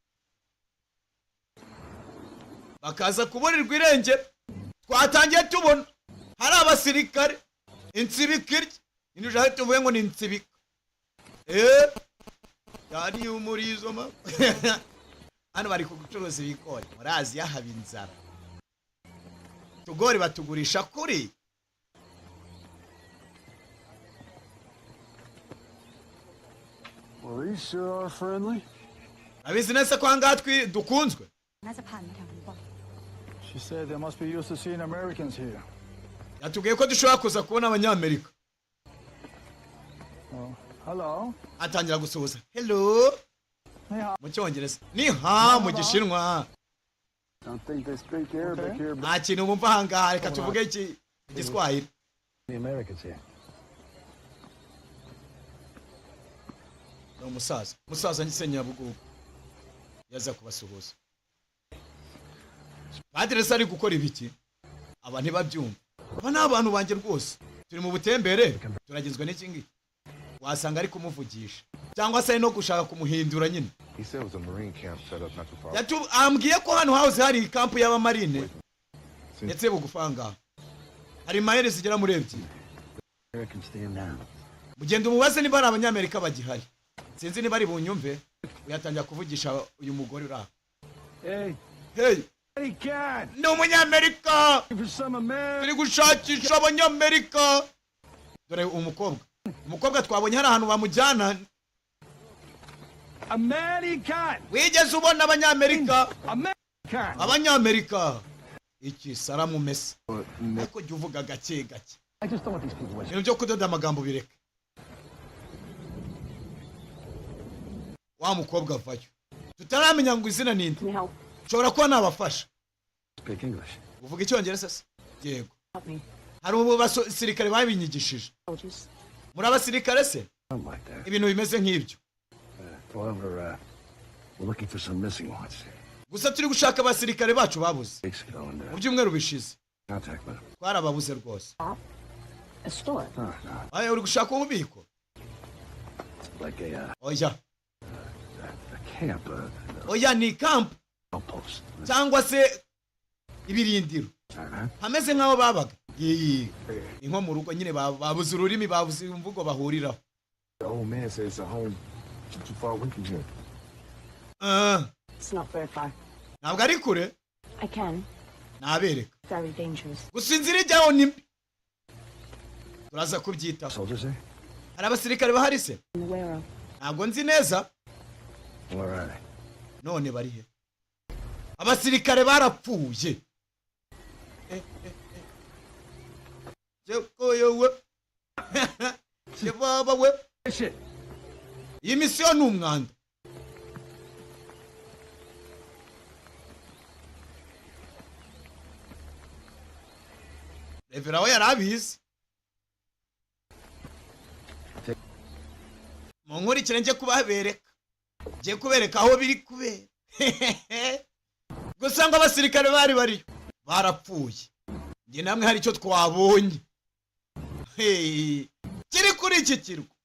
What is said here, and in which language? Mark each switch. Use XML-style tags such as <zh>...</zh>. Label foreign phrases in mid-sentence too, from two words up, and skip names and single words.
<rw>bakaza kuburirwa irengero twatangiye tubona hari abasirikare insibika irya nidushaka tuvuge ngo ni insibika yari umurizo ma hano bari kugucuruza ibigori muri Aziya haba inzara tugori batugurisha kuri</rw> <en>Well, these sure are friendly.</en> <rw>abizi nese ko hangaha dukunzwe</rw> <th>น่าจะผ่านมาแถวนี้บ่อย</th> <en>She said they must be used to seeing Americans here.</en> <rw>yatubwiye ko dushobora kuza kubona abanyamerika</rw> <en>Oh, hello.</en> <rw>atangira gusuhuza hello mu cyongereza ni ha mu gishinwa</rw> <en>I don't think they speak Arabic here, but</en> <rw>nta kintu bumva hangaha reka tuvuge igiswahili</rw> <en>The Americans here.</en> <rw>ni umusaza ngise nyabugugu yaza kubasuhuza padiri se ari gukora ibiki aba ntibabyumva aba ni abantu banjye rwose turi mu butembere turagizwe n'iki ngiki wasanga ari kumuvugisha cyangwa se no gushaka kumuhindura nyine</rw> <en>He said it was a Marine camp set up not too far.</en> <rw>ambwiye ko hano house hari kampu y'abamarine ndetse bugufanga hari mayeri zigera muri ebyiri</rw> <en>Americans stand down.</en> <rw>mugenda umubaze niba ari abanyamerika bagihari sinzi niba ari bunyumve uyatangira kuvugisha uyu mugore uri aho</rw> <en>Hey, hey hey, God.</en> <rw>ni umunyamerika</rw> <en>For some American.</en> <rw>turi gushakisha abanyamerika dore umukobwa twabonye hari ahantu bamujyana</rw> <en>American.</en> <rw>wigeze ubona abanyamerika</rw> <en>American.</en> <rw>abanyamerika iki saramu mesa ariko jya uvuga gake gake</rw> <en>I just don't want these people wasting.</en> <rw>ibintu byo kudoda amagambo bireke wa mukobwa avayo tutaramenya ngo izina ninde</rw> <en>Can you help?</en> <rw>nshobora kuba nabafasha</rw> <en>Speak English.</en> <rw>uvuga icyongereza se yego</rw> <en>Help me.</en> <rw>hari ubu basirikare babinyigishije</rw> <en>Soldiers.</en> <rw>muri abasirikare se</rw> <en>Something like that.</en> <rw>ibintu bimeze nk'ibyo</rw> <en>However, we're looking for some missing ones.</en> <rw>gusa turi gushaka abasirikare bacu babuze</rw> <en>Weeks ago, and</en> <rw>mu byumweru bishize</rw> <en>contact with them.</en> <rw>twarababuze rwose</rw> <en>A store. No.</en> <rw>aya uri gushaka ububiko</rw> <en>It's like a</en> <rw>oya</rw> <en>camp,</en> <rw>oya ni kampu</rw> <en>outpost.</en> <rw>cyangwa se ibirindiro hameze nk'aho babaga ni nko mu rugo nyine babuze ururimi babuze imvugo bahuriraho</rw> <en>The old man said it's a home too far away from here. It's not very far.</en> <rw>ntabwo ari kure</rw> <en>I can.</en> <rw>nabereka</rw> <en>Very dangerous.</en> <rw>gusa inzira ijyaho ni mbi turaza kubyitaho</rw> <en>Soldiers there?</en> <rw>hari abasirikare bahari se</rw> <en>I'm aware of.</en> <rw>ntabwo nzi neza</rw> <en>Where are they?</en> <rw>none bari he abasirikare barapfuye yewe baba we iyi misiyo ni umwanda Revera we yari abizi munkurikire njye kubereka aho biri kubera gusa ngo abasirikare bari bariyo barapfuye njye namwe hari icyo twabonye kiri kuri iki kirwa.</rw>